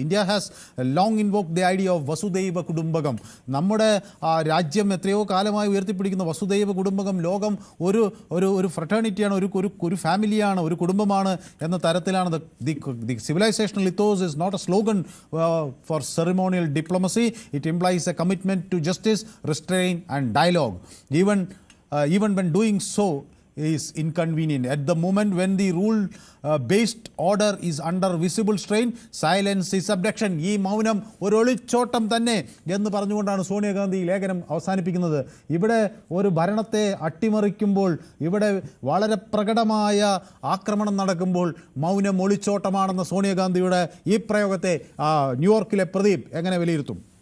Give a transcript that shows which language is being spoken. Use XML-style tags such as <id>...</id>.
<en>India has long invoked the idea of Vasudhaiva Kutumbakam.</en> <ml>നമ്മുടെ രാജ്യം എത്രയോ കാലമായി ഉയർത്തിപ്പിടിക്കുന്ന വസുദൈവ കുടുംബകം ലോകം ഒരു ഫ്രട്ടേണിറ്റിയാണ്, ഒരു ഫാമിലിയാണ്, ഒരു കുടുംബമാണ് എന്ന തരത്തിലാണ്.</ml> <en>The civilisational ethos is not a slogan for ceremonial diplomacy. It implies a commitment to justice, restraint and dialogue. Even when doing so is inconvenient. At the moment when the rule-based order is under visible strain, silence is subduction.</en> <ml>ഈ മൗനം ഒരു ഒളിച്ചോട്ടം തന്നെ എന്ന് പറഞ്ഞുകൊണ്ടാണ് സോണിയാഗാന്ധി ലേഖനം അവസാനിപ്പിക്കുന്നത്. ഇവിടെ ഒരു ഭരണത്തെ അട്ടിമറിക്കുമ്പോൾ, ഇവിടെ വളരെ പ്രകടമായ ആക്രമണം നടക്കുമ്പോൾ മൗനം ഒളിച്ചോട്ടമാണെന്ന സോണിയാഗാന്ധിയുടെ ഈ പ്രയോഗത്തെ ന്യൂയോർക്കിലെ പ്രദീപ് എങ്ങനെ വിലയിരുത്തും?</ml>